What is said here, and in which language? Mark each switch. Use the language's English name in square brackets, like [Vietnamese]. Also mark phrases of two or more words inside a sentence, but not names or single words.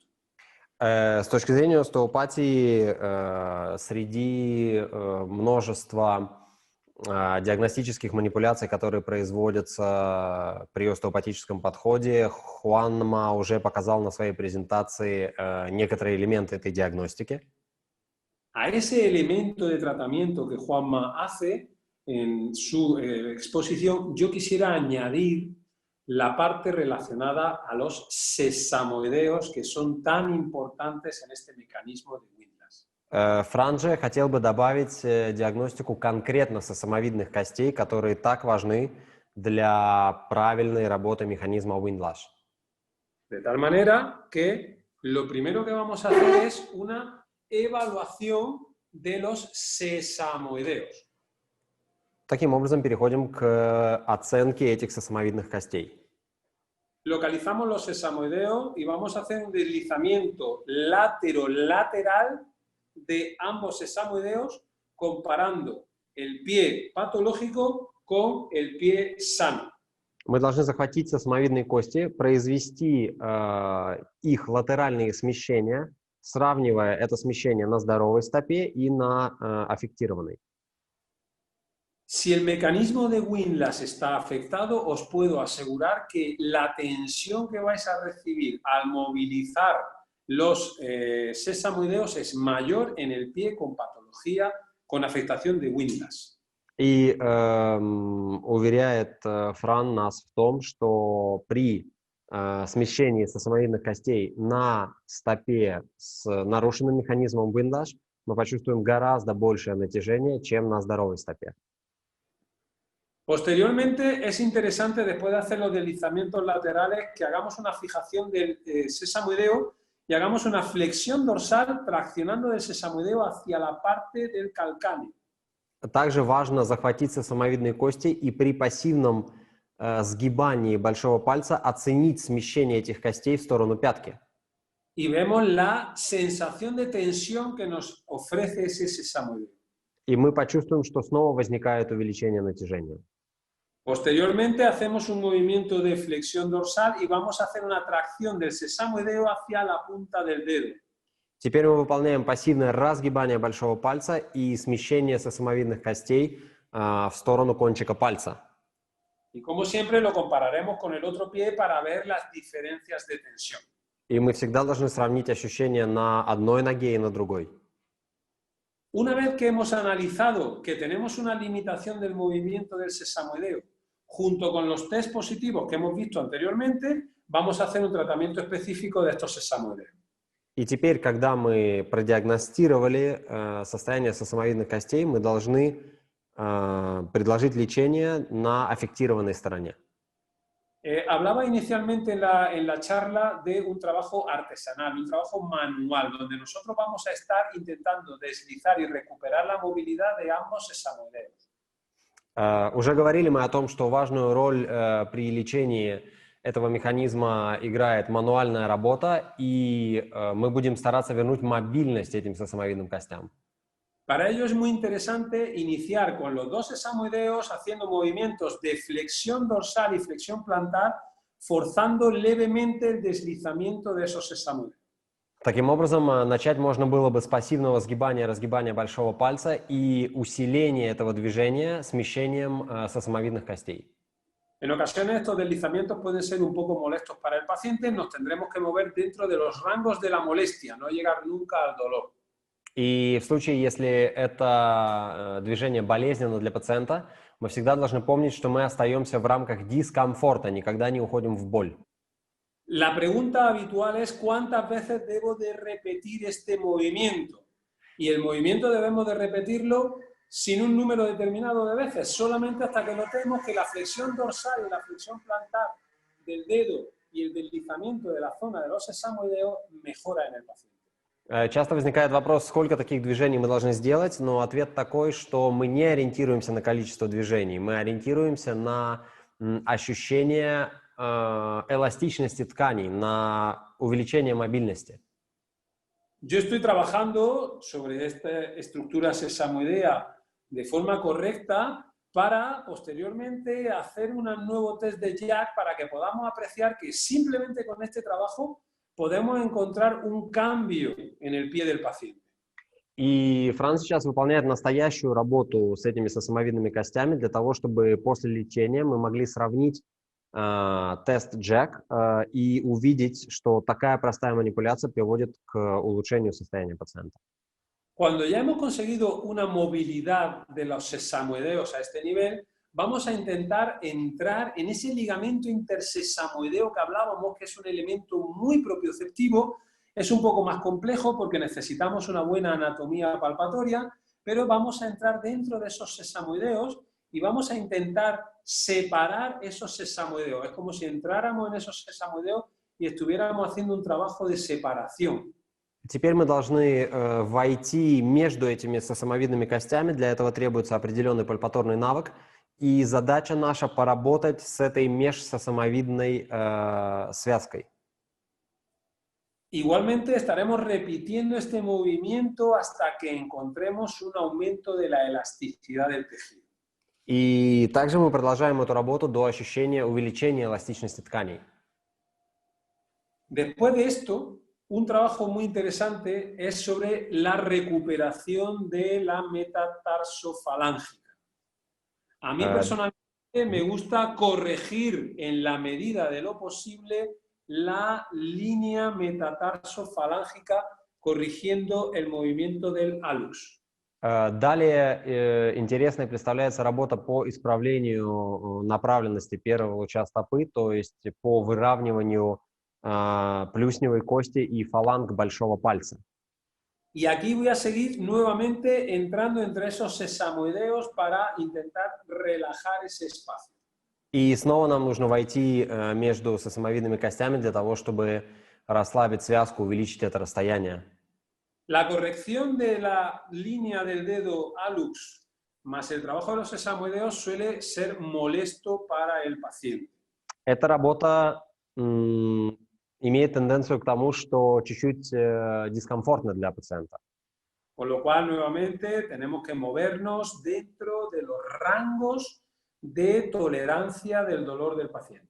[Russian] С точки зрения остеопатии, среди множества диагностических манипуляций, которые производятся при остеопатическом подходе, Хуанма уже показал на своей презентации некоторые элементы этой диагностики. [Spanish] A ese elemento de tratamiento que Juanma hace en su exposición, yo quisiera añadir la parte relacionada a los sesamoideos, que son tan importantes en este mecanismo de Windlass. [Russian] Фран же хотел бы добавить диагностику конкретно сосамовидных костей, которые так важны для правильной работы механизма Windlash. [Spanish] De tal manera que lo primero que vamos a hacer es una evaluación de los sesamoideos. [Russian] Таким образом, переходим к оценке этих сосамовидных костей. [Spanish] Localizamos los sesamoideos y vamos a hacer un deslizamiento lateral de ambos sesamoideos comparando el pie patológico con el pie sano. [Russian] Мы должны захватить сосамовидные кости, произвести их латеральные смещения, сравнивая это смещение на здоровой стопе и на аффектированной. [Spanish] Si el mecanismo de Windlass está afectado, os puedo asegurar que la tensión que vais a recibir al movilizar los sesamoideos es mayor en el pie con patología, con afectación de Windlass. [Russian] И уверяет Фран нас в том, что при смещении сосамовидных костей на стопе с нарушенным механизмом Windlash мы почувствуем гораздо большее натяжение, чем на здоровой стопе. [Spanish] Posteriormente, es interesante, después de hacer los deslizamientos laterales, que hagamos una fijación del sesamoideo y hagamos una flexión dorsal traccionando del sesamoideo hacia la parte del calcáneo. [Russian] Также важно захватить сосамовидные кости и при пассивном сгибании большого пальца оценить смещение этих костей в сторону пятки. [Spanish] Y vemos la sensación de tensión que nos ofrece ese sesamoideo. [Russian] И мы почувствуем, что снова возникает увеличение натяжения. [Spanish] Posteriormente hacemos un movimiento de flexión dorsal y vamos a hacer una tracción del sesamoideo hacia la punta del dedo. [Russian] Теперь мы выполняем пассивное разгибание большого пальца и смещение сосамовидных костей в сторону кончика пальца. [Spanish] Y como siempre lo compararemos con el otro pie para ver las diferencias de tensión. [Russian] И мы всегда должны сравнить ощущения на одной ноге и на другой. [Spanish] Una vez que hemos analizado que tenemos una limitación del movimiento del sesamoideo, junto con los test positivos que hemos visto anteriormente, vamos a hacer un tratamiento específico de estos sesamoideos. [Russian] И теперь, когда мы продиагностировали состояние сосамовидных костей, мы должны предложить лечение на аффектированной стороне. [Spanish] Hablaba inicialmente en la charla de un trabajo artesanal, un trabajo manual, donde nosotros vamos a estar intentando deslizar y recuperar la movilidad de ambos sesamoideos. [Russian] Уже говорили мы о том, что важную роль при лечении этого механизма играет мануальная работа, и мы будем стараться вернуть мобильность этим сосамовидным костям. [Spanish] Para ello es muy interesante iniciar con los dos sesamoideos haciendo movimientos de flexión dorsal y flexión plantar, forzando levemente el deslizamiento de esos sesamoideos. [Russian] Таким образом, начать можно было бы с пассивного сгибания, разгибания большого пальца и усиления этого движения смещением сосамовидных костей. [Spanish] En ocasiones estos deslizamientos pueden ser un poco molestos para el paciente, nos tendremos que mover dentro de los rangos de la molestia, no llegar nunca al dolor. [Russian] И в случае, если это движение болезненно для пациента, мы всегда должны помнить, что мы остаемся в рамках дискомфорта, никогда не уходим в боль. [Spanish] La pregunta habitual es ¿cuántas veces debo de repetir este movimiento? Y el movimiento debemos de repetirlo sin un número determinado de veces, solamente hasta que notemos que la flexión dorsal y la flexión plantar del dedo y el deslizamiento de la zona de los sesamoideos mejora en el paciente. [Russian] Часто возникает вопрос, сколько таких движений мы должны сделать, но ответ такой, что мы не ориентируемся на количество движений, мы ориентируемся на ощущение эластичности тканей, на увеличение мобильности. [Spanish] Yo estoy trabajando sobre esta estructura sesamoidea de forma correcta para posteriormente hacer un nuevo test de Jack para que podamos apreciar que simplemente con este trabajo podemos encontrar un cambio en el pie del paciente. [Russian] И Франц сейчас выполняет настоящую работу с этими сосамовидными костями для того, чтобы после лечения мы могли сравнить тест Jack и увидеть, что такая простая манипуляция приводит к улучшению состояния пациента. [Spanish] Cuando ya hemos conseguido una movilidad de los sesamoideos a este nivel, vamos a intentar entrar en ese ligamento intersesamoideo que hablábamos, que es un elemento muy propioceptivo. Es un poco más complejo porque necesitamos una buena anatomía palpatoria, pero vamos a entrar dentro de esos sesamoideos y vamos a intentar separar esos sesamoideos. Es como si entráramos en esos sesamoideos y estuviéramos haciendo un trabajo de separación. [Russian] Теперь мы должны войти между этими сосамовидными костями. Для этого требуется определенный пальпаторный навык. И задача наша поработать с этой межсосамовидной связкой. [Spanish] Igualmente estaremos repitiendo este movimiento hasta que encontremos un aumento de la elasticidad del tejido. [Russian] И также мы продолжаем эту работу до ощущения увеличения эластичности тканей. [Spanish] Después de esto, un trabajo muy interesante es sobre la recuperación de la metatarsofalángica. A mí personalmente me gusta corregir en la medida de lo posible la línea metatarsofalángica corrigiendo el movimiento del hallux. [Russian] Далее интересной представляется работа по исправлению направленности первого луча стопы, то есть по выравниванию плюсневой кости и фаланг большого пальца. [Spanish] Y aquí voy a seguir nuevamente entrando entre esos sesamoideos para intentar relajar ese espacio. [Russian] И снова нам нужно войти между сосамовидными костями для того, чтобы расслабить связку, увеличить это расстояние. [Spanish] La corrección de la línea del dedo hallux más el trabajo de los sesamoideos suele ser molesto para el paciente. [Russian] Эта работа имеет тенденцию к тому, что чуть-чуть дискомфортно для пациента. [Spanish] Con lo cual, nuevamente, tenemos que movernos dentro de los rangos de tolerancia del dolor del paciente.